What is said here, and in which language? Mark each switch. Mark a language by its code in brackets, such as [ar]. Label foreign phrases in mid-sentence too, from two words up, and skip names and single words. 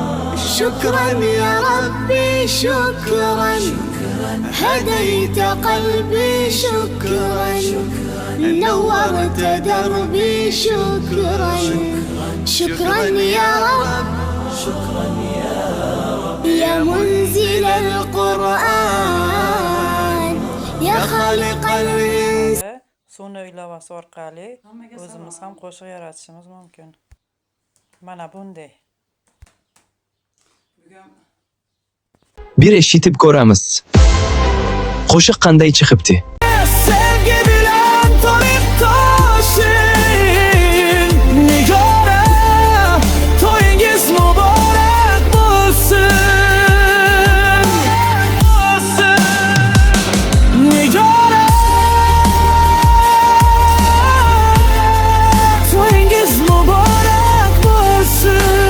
[ar] شكرا يا ربي شكرا هديت قلبي شكرا نورت دربي شكرا شكرا يا رب شكرا يا رب يا منزل القرآن يا خالق الإنسان. [uz] Sonu ilovasi orqali o'zimiz ham qo'shiq yaratishimiz mumkin. Mana bunday. Bir eshitib ko'ramiz. Qo'shiq qanday chiqibdi? [ug] Sevgi bilen tarif taşın Nigara toyingiz mübarek bulsun Nigara toyingiz mübarek bulsun